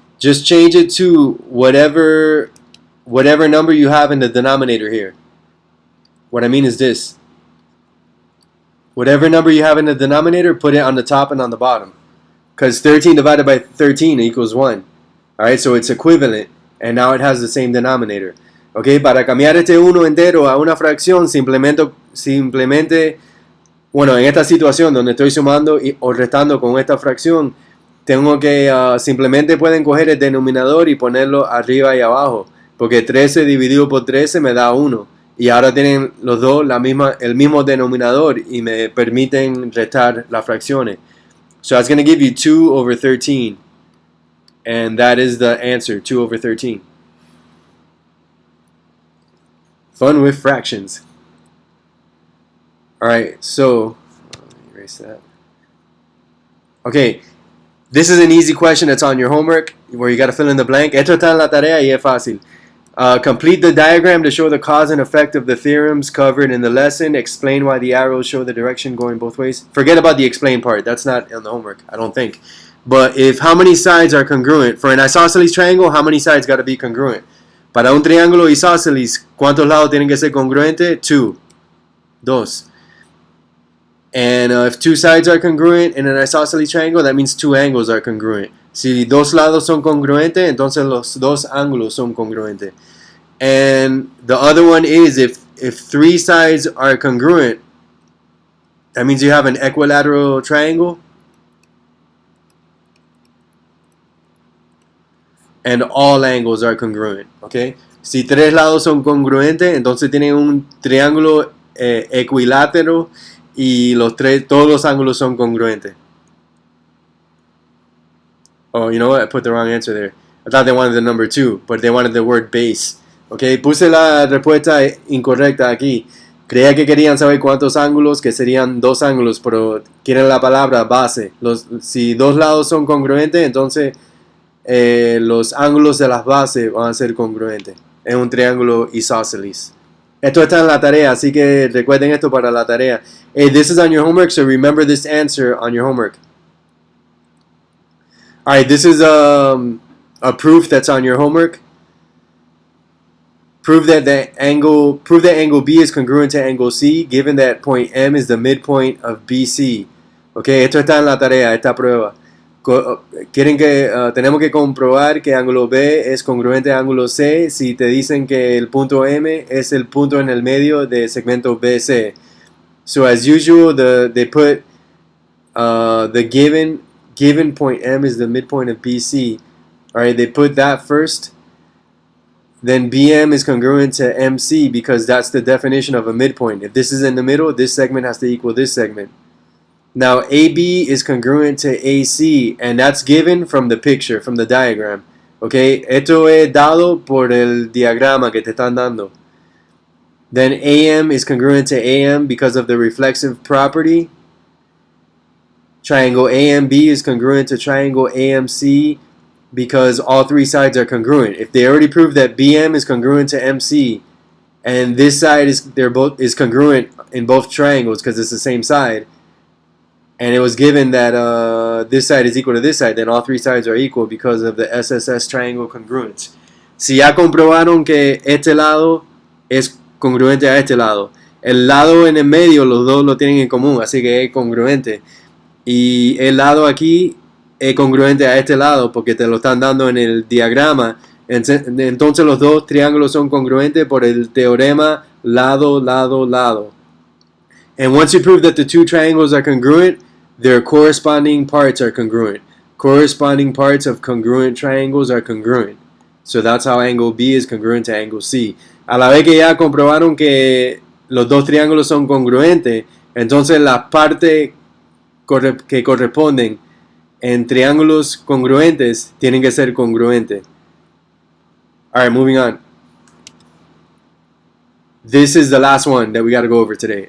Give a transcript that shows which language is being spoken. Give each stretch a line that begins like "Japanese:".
English: Just change it to whatever number you have in the denominator here. What I mean is this. Whatever number you have in the denominator, put it on the top and on the bottom. Because 13 divided by 13 equals 1. Alright, so it's equivalent. And now it has the same denominator.
Spanish: Okay, para cambiar este 1 entero a una fracción, simplemente, bueno, en esta situación donde estoy sumando o restando con esta fracción, tengo que simplemente pueden coger el denominador y ponerlo arriba y abajo. Porque 13 dividido por 13 me da 1. Y ahora tienen los dos el mismo denominador y me permiten restar las fracciones.
English: So that's going to give you 2 over 13. And that is the answer, 2 over 13. Fun with fractions. Alright, so, let me erase that. Okay, this is an easy question that's on your homework where you got to fill in the blank.
Spanish: Esto está en la tarea y es fácil.
English: Complete the diagram to show the cause and effect of the theorems covered in the lesson. Explain why the arrows show the direction going both ways. Forget about the explain part. That's not in the homework, I don't think. But how many sides are congruent? For an isosceles triangle, how many sides got to be congruent?
Spanish: Para un triángulo isósceles, ¿cuántos lados tienen que ser congruentes?
English: 2. And if 2 sides are congruent in an isosceles triangle, that means 2 angles are congruent.
Spanish: Si 2 lados son congruentes, entonces los 2 ángulos son congruentes.
English: And the other one is if 3 sides are congruent, that means you have an equilateral triangle. And all angles are congruent, okay?
Spanish: Si 3 lados son congruentes, entonces tienen un triángulo equilátero y todos los ángulos son congruentes.
English: Oh, you know what? I put the wrong answer there. I thought they wanted the number 2, but they wanted the word base.
Spanish: Okay, puse la respuesta incorrecta aquí. Creía que querían saber cuántos ángulos, que serían 2 ángulos, pero quieren la palabra base. Si 2 lados son congruentes, entonces los ángulos de las bases van a ser congruentes. Es un triángulo isósceles. Esto está en la tarea, así que recuerden esto para la tarea.
English: Hey, this is on your homework, so remember this answer on your homework. Alright, this is a proof that's on your homework. prove that angle B is congruent to angle C, given that point M is the midpoint of BC.
Spanish: Okay, esto está en la tarea, esta prueba. Quieren que tenemos que comprobar que ángulo B es congruente a ángulo C si te dicen que el punto M es el punto en el medio de segmento BC.
English: So as usual, they put the given point M is the midpoint of BC. All right, they put that first. Then BM is congruent to MC because that's the definition of a midpoint. If this is in the middle, this segment has to equal this segment. Now AB is congruent to AC, and that's given from the picture, from the diagram.
Spanish: Okay, esto es dado por el diagrama que te están dando.
English: Then AM is congruent to AM because of the reflexive property. Triangle AMB is congruent to triangle AMC because all three sides are congruent. If they already proved that BM is congruent to MC, and this side is congruent in both triangles because it's the same side, and it was given that this side is equal to this side, then all three sides are equal because of the SSS triangle congruence.
Spanish: Si ya comprobaron que este lado es congruente a este lado, el lado en el medio los dos lo tienen en común, así que es congruente. Y el lado aquí es congruente a este lado porque te lo están dando en el diagrama. Entonces los dos triángulos son congruentes por el teorema lado, lado, lado.
English: And once you prove that the two triangles are congruent, their corresponding parts are congruent. Corresponding parts of congruent triangles are congruent. So that's how angle B is congruent to angle C.
Spanish: A la vez que ya comprobaron que los dos triángulos son congruentes, entonces las partes que corresponden en triángulos congruentes tienen que ser congruentes.
English: Alright, moving on. This is the last one that we got to go over today.